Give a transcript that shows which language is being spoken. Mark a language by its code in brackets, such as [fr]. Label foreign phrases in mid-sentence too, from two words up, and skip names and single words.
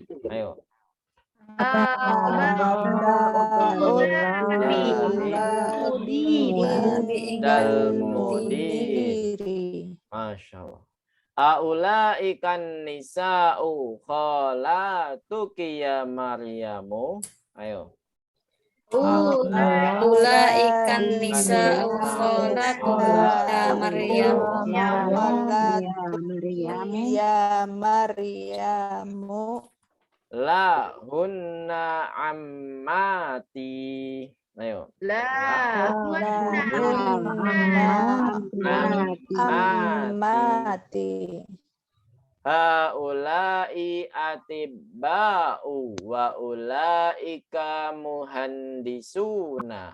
[ar] Ayo. عند المدير. ما شاء الله. أولئك النساء خالاتك يا مريم. Ayo. أولئك النساء خالاتك يا مريم. لا هن عماتي. Ayo. Ammati. هؤلاء أطباء وأولئك مهندسون.